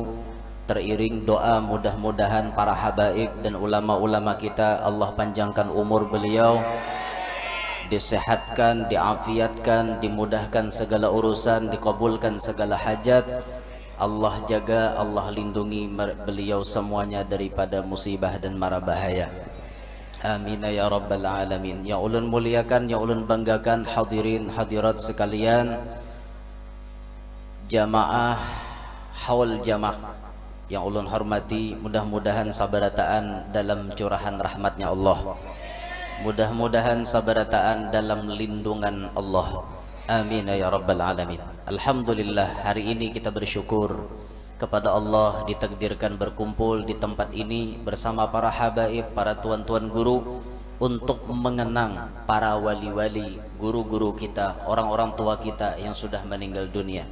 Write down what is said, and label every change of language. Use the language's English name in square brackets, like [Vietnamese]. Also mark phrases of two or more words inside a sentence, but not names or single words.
[Indonesian] Teriring doa mudah-mudahan para habaib dan ulama-ulama kita Allah panjangkan umur beliau, disehatkan, diafiatkan, dimudahkan segala urusan, dikabulkan segala hajat. Allah jaga, Allah lindungi beliau semuanya daripada musibah dan mara bahaya. [Arabic] آمين يا رب العالمين. [Indonesian] Yang ulun muliakan, yang ulun banggakan hadirin hadirat sekalian, jamaah haul jamaah yang ulun hormati, mudah-mudahan sabarataan dalam curahan rahmatnya Allah, mudah-mudahan sabarataan dalam lindungan Allah. [Arabic] آمين يا رب العالمين. [Indonesian] Alhamdulillah, hari ini kita bersyukur kepada Allah ditakdirkan berkumpul di tempat ini bersama para habaib, para tuan-tuan guru untuk mengenang para wali-wali, guru-guru kita, orang-orang tua kita yang sudah meninggal dunia.